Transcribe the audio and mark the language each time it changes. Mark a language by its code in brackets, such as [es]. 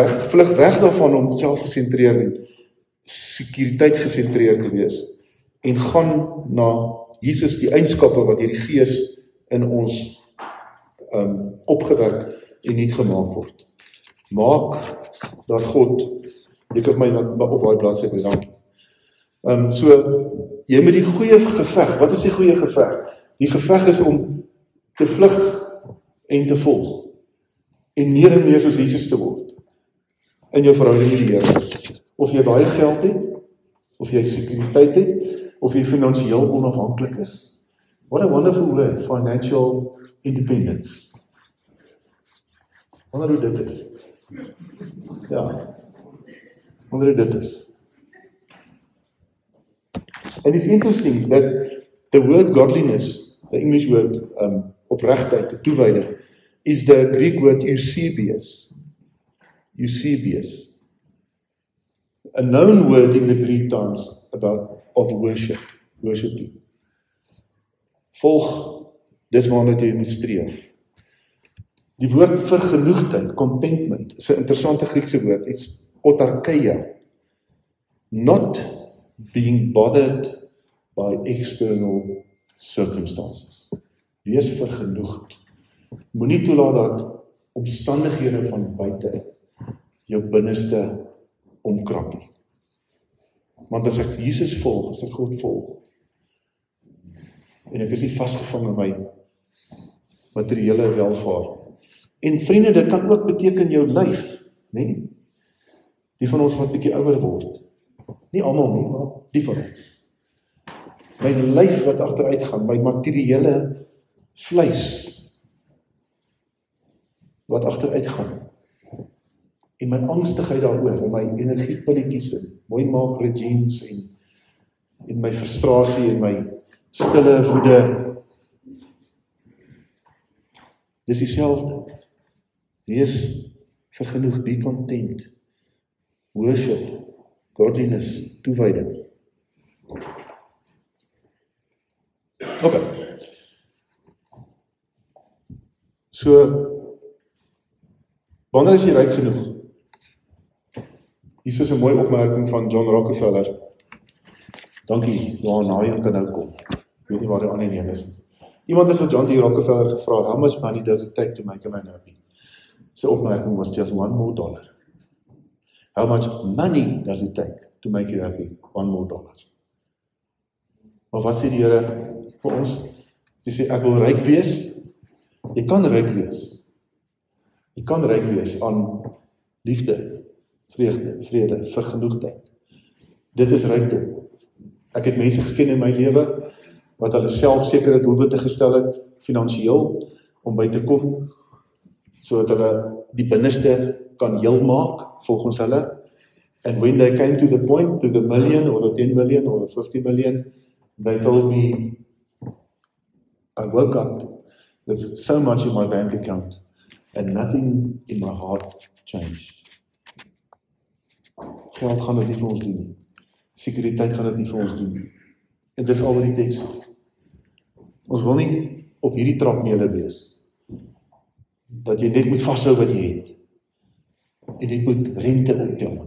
[af] Vlug weg daarvan om selfgesentreerd en sekuriteit gesentreerd te wees en gaan na Jesus, die eienskappe wat deur die Gees in ons opgewek en nuut gemaak word. Maak dat God, ek het my op daai bladsy bedank. So, jy moet die goeie geveg, wat is die goeie geveg? Die geveg is om te vlug en te volg. En meer soos Jesus te word. In jou verhouding met die Here. Of jy baie geld het, of jy sekuriteit het, of jy finansiëel onafhanklik is. [en] What a wonderful word, financial independence. [af] Wonder hoe dit is. Ja, wonder hoe dit is. [en] And it's interesting that the word godliness, the English word opregtheid, toewyding, is the Greek word Eusebius. Eusebius. A known word in the Greek times of worshiping. [af] Volg, dis waarna jy moet streef. Die woord vergenoegdheid, contentment, is 'n interessante Griekse woord. [en] It's autarkeia. Not being bothered by external circumstances. [af] Wees vergenoegd. Moenie toelaat dat omstandighede van buite jou binneste omkrap nie. Want as ek Jesus volg, as ek God volg, en ek is nie vasgevang in my materiële welvaart. En vriende, dit kan ook beteken jou lyf, né? Die van ons wat bietjie ouer word. Nie almal nie, maar die van ons. My lyf wat agteruit gaan, my materiële vleis wat agteruit gaan. En my angstigheid daaroor, en my energiepilletjies en mooi maak regimes en my frustrasie en my stille woede. Dis dieselfde. Wees vergenoeg, [en] be content. Worship, godliness, toewyding. Ok. [af] So, wanneer is jy ryk genoeg? Hier is 'n mooi opmerking van John Rockefeller. Dankie, Johan Haien kan nou kom. Ek weet nie waar die ander een is. Iemand het vir John D. [en] Rockefeller gevra, how much money does it take to make a man happy? [af] Sy opmerking was [en] just $1 more. How much money does it take to make you happy? $1 more. [af] Maar wat sê die Here vir ons? Sy sê, ek wil ryk wees. Jy kan ryk wees. Jy kan ryk wees aan liefde, vrede, vergenoegdheid. Dit is rykdom. Ek het mense geken in my lewe, wat hulle self sekere doelwitte gestel het, finansiëel, om by te kom, sodat hulle die binneste kan heel maak, volgens hulle. [en] And when they came to the point, to the million, or the 10 million, or the 50 million, they told me, I woke up with so much in my bank account, and nothing in my heart changed. [af] Geld gaan dit nie vir ons doen nie. Sekuriteit gaan dit nie vir ons doen nie. En dis al wat die teks sê. Ons wil nie op hierdie trapmele wees, dat jy net moet vashou wat jy het, en jy moet rente optel.